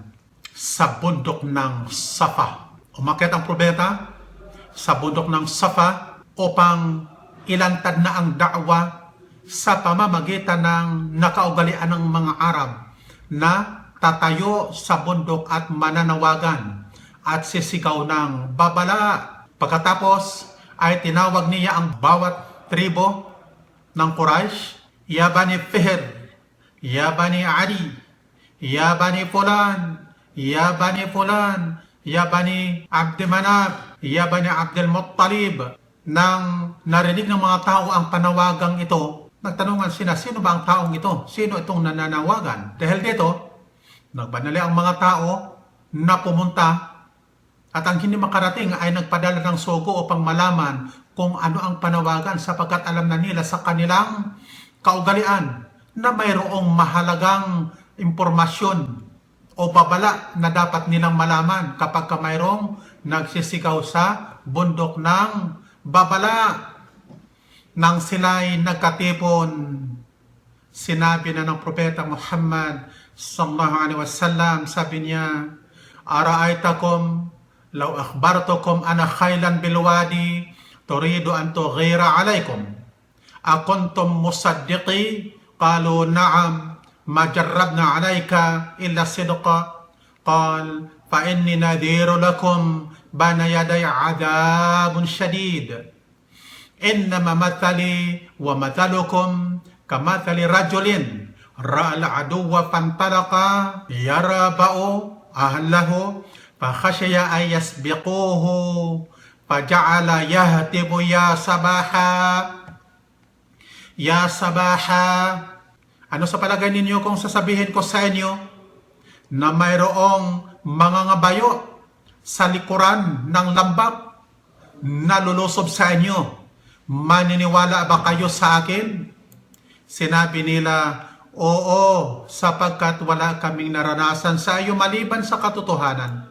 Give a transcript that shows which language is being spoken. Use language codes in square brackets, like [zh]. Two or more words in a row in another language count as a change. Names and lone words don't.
[tl] Sa bundok ng Safa, umakyat ang propeta sa bundok ng Safa upang ilantad na ang da'wa sa pamamagitan ng nakaugalian ng mga Arab na tatayo sa bundok at mananawagan at sisigaw ng babala. Pagkatapos ay tinawag niya ang bawat tribo ng Quraysh, ya Bani Fihr, ya Bani Ali, ya Bani Fulan, ya Bani Fulan, ya Bani Abd Manaf, ya Bani Abdul Muttalib. Nang narinig ng mga tao ang panawagang ito, nagtanungan sila, sino ba ang taong ito? Sino itong nananawagan? Dahil dito, nagbanali ang mga tao na pumunta, at ang hindi makarating ay nagpadala ng sugo upang malaman kung ano ang panawagan, sapagkat alam na nila sa kanilang kaugalian na mayroong mahalagang impormasyon o babala na dapat nilang malaman kapag mayroong nagsisigaw sa bundok ng babala. Nang sila'y nagkatipon, sinabi na ng Propeta Muhammad [ar] صلى الله عليه وسلم, [tl] sabi niya, [ar] أرأيتكم لو أخبرتكم أن خيلا بالوادي تريد أن تغير عليكم أكنتم مصدقي قالوا نعم ما جربنا عليك إلا صدقا قال ف إني نذير لكم بين يدي عذاب شديد إنما مثلي و مثلكم كمثل رجل رأى العدو فانطلق يربأ أهله فخشي أن يسبقوه فجعل يهتف يا صباحاه يا صباحاه. [tl] Ano sa palagay ninyo kung sasabihin ko sa inyo na mayroong mga ngabayo sa likuran ng lambak na lulusob sa inyo? Maniniwala ba kayo sa akin? Sinabi nila, oo, sapagkat wala kaming naranasan sa iyo maliban sa katotohanan.